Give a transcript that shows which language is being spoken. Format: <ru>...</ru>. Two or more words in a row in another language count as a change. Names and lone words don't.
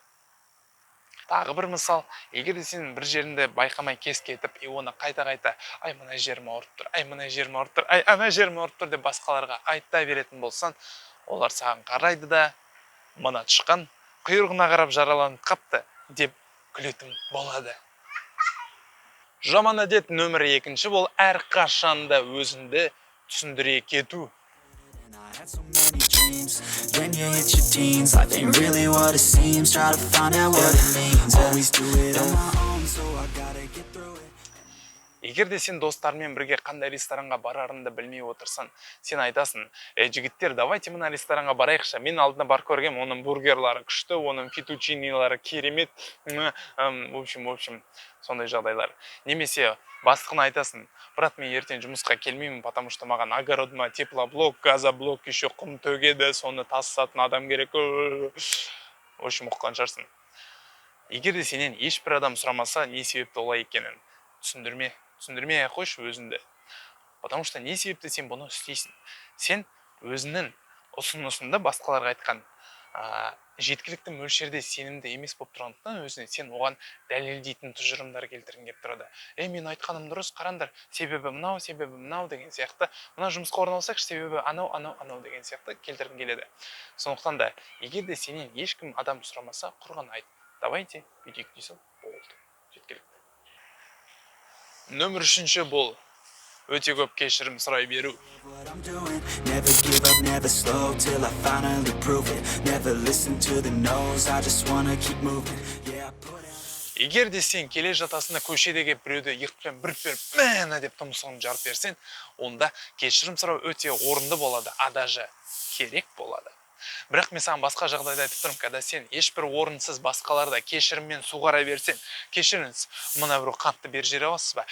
<kk>Тағы бір мысал, егер де сен бір жерінде байқамай кес кетіп, оны қайта-қайта, ай мына жерім ауырып тұр, ай мына жерім ауырып тұр, ай ана жерім ауырып тұр деп басқаларға айта беретін болсан, олар саған қарайды да, мына тышқан құйрығына қарап жараланып қапты деп күлетін болады. Жаман әдет нөмір 2-ші бол әрқашанда өзіңді түсіндіре кету.</kk> <en>I had so many dreams, then you hit your teens. Life ain't really what it seems, try to find out what it means. Always do it on my own, so I gotta get through it.</en> <kk>Егер де сен достармен бірге қандай ресторанға барарыңды білмей отырсан, сен айтасың, жігіттер, давайте мына ресторанға барайықшы. Мен алдына бар көргем, оның бургерлары күшті, оның фетучинилары керемет,</kk> <ru>в общем,</ru> <kk>сондай жағдайлар. Немесе бастығына айтасың, брат, мен ертең жұмысқа келмеймін,</kk> <ru>потому что</ru> <kk>маған огородыма теплоблок, газоблок, еще құм төгеді, соны тасытатын адам керек.</kk> <ru>В общем,</ru> <kk>ұққан шығарсың. Егер де сенен ешбір адам сұрамаса, не себепті олай екенін түсіндірмей қойшы өзіңді.</kk> <ru>Потому что</ru> <kk>не себепті сен бұны істейсің. Сен өзінің ұсынысында басқаларға айтқан жеткілікті мөлшерде сенімді емес болып тұрғандықтан өзіне сен оған дәлелдейтін тұжырымдар келтіргің келіп тұрады. Мен айтқаным дұрыс, қараңдар, себебі мынау деген сияқты, мына жұмысқа орналасақшы, себебі анау деген сияқты келтіргің келеді. Сондықтан да, егер де сенен ешкім адам сұрамаса, құрған айт. Давайте бүйтейік дейсің, болды, жеткілікті. Нөмір 3-ші бол өте көп кешірім сұрай беру.</kk> <en>What I'm doing, never give up, never slow, till I finally prove it. Never listen to the no's, I just wanna keep moving. Yeah, I put it.</en> <kk>Егер де сен келе жатасында көшедегі біреуді иықпен бір беріп, мәні деп тұмсығын жарып берсен, онда кешірім сұрау өте орынды болады, даже керек болады. Бірақ мен саған басқа жағдайда айтып тұрмын, когда сен ешбір орынсыз басқаларда кешіріммен суғара берсен, кешіріңіз, мына бір қантты бер жер аласыз ба?</kk>